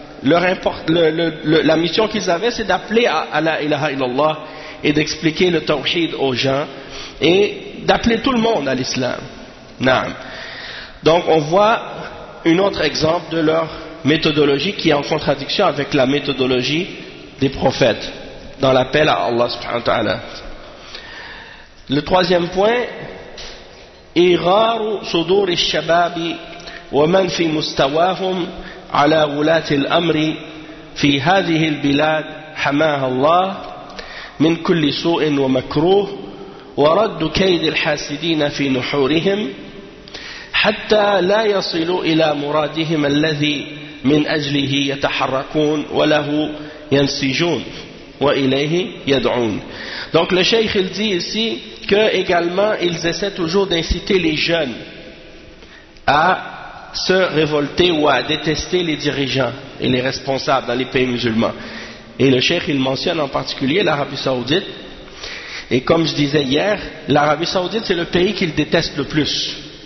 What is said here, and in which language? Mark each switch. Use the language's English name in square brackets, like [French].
[French] La mission qu'ils avaient, c'est d'appeler à la ilaha illallah et d'expliquer le tawhid aux gens et d'appeler tout le monde à l'islam. Naam. Donc on voit un autre exemple de leur méthodologie qui est en contradiction avec la méthodologie des prophètes dans l'appel à Allah subhanahu wa ta'ala. Le troisième point, [Arabic] إِغَارُ صُدُورِ الشَّبَابِ وَمَنْ فِي مُسْتَوَاهُمْ على ولاة الأمر في هذه البلاد حماها الله من كل سوء ومكروه ورد كيد الحاسدين في نحورهم حتى لا يصلوا إلى مرادهم الذي من أجله يتحركون وله ينسجون وإليه يدعون. [French] Donc le cheikh il dit ici que également ils essaient toujours d'inciter les jeunes à se révolter ou à détester les dirigeants et les responsables dans les pays musulmans. Et le cheikh, il mentionne en particulier l'Arabie Saoudite. Et comme je disais hier, l'Arabie Saoudite, c'est le pays qu'il déteste le plus.